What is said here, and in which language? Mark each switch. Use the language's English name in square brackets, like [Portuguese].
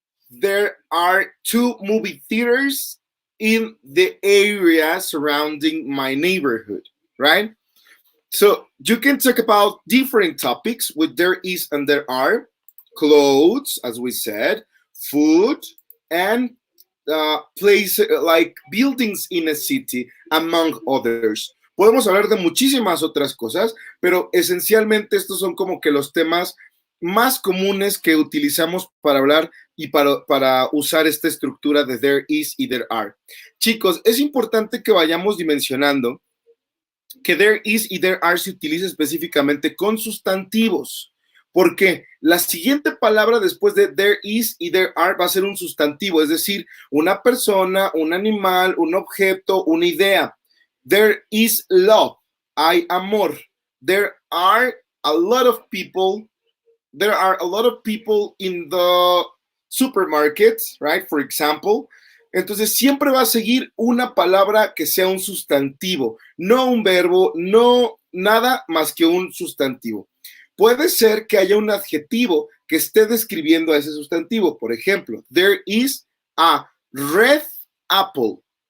[English] There are 2 movie theaters in the area surrounding my neighborhood, right? So you can talk about different topics with there is and there are, clothes, as we said, food, and place like buildings in a city, among others. [Spanish] Podemos hablar de muchísimas otras cosas, pero esencialmente estos son como que los temas más comunes que utilizamos para hablar y para usar esta estructura de [English] there is [Spanish] y [English] there are. [Spanish] Chicos, es importante que vayamos dimensionando que [English] there is [Spanish] y [English] there are [Spanish] se utiliza específicamente con sustantivos, porque la siguiente palabra después de there is y there are va a ser un sustantivo, es decir, una persona, un animal, un objeto, una idea. [English] There is love, [Spanish] hay amor. [English] There are a lot of people. There are a lot of people in the supermarket, right? For example. [Spanish] Entonces siempre va a seguir una palabra que sea un sustantivo, no un verbo, no nada más que un sustantivo. Puede ser que haya un adjetivo que esté describiendo a ese sustantivo. Por ejemplo, [English] there is a red apple.